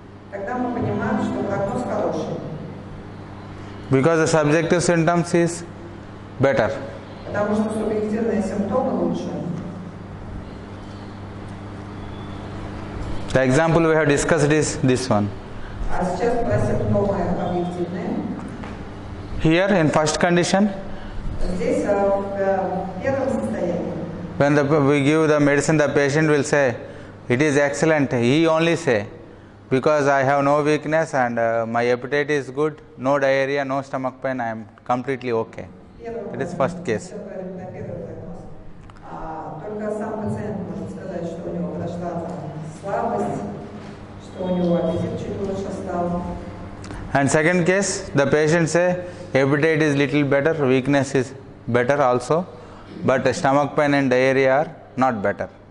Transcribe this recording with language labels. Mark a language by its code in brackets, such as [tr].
[ru] Тогда мы понимаем, что прогноз хороший, [en] because the subjective symptoms is better. [ru] потому что субъективные симптомы лучше. [en] The example we have discussed is this one. [ru] А сейчас про симптомы объективные. [en] Here in first condition, [ru] Здесь в первом состоянии. [en] when we give the medicine, the patient will say, it is excellent. He only say, because I have no weakness and my appetite is good, no diarrhea, no stomach pain, I am completely okay. That is first case. [ru] Только сам пациент может сказать, что у него прошла слабость, что у него аппетит чуть лучше стал. [en] And second case, the patient say, appetite is little better, weakness is better also, but stomach pain and diarrhea are not better.